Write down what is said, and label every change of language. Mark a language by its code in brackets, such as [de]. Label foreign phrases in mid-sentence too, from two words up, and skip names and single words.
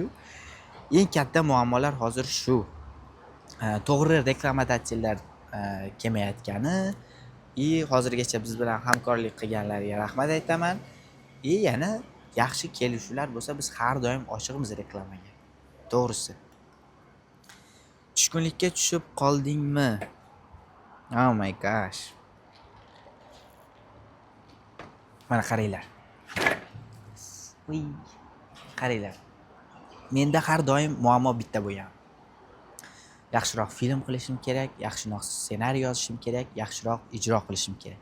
[uz] Eng katta muammolar hozir shu. To'g'ri reklamatsiyalar kelmayotgani, hozirgacha biz bilan hamkorlik qilganlarga rahmat aytaman. Yana yaxshi kelishuvlar bo'lsa, biz har doim ochiqmiz reklamaga. To'g'risi. Tushkunlikka tushib qoldingmi? [en] Oh my gosh. [uz] Mana qaranglar. Qaranglar. Menda har doim muammo bitta bo'lgan. Yaxshiroq film qilishim kerak, yaxshiroq ssenariy yozishim kerak, yaxshiroq ijro qilishim kerak.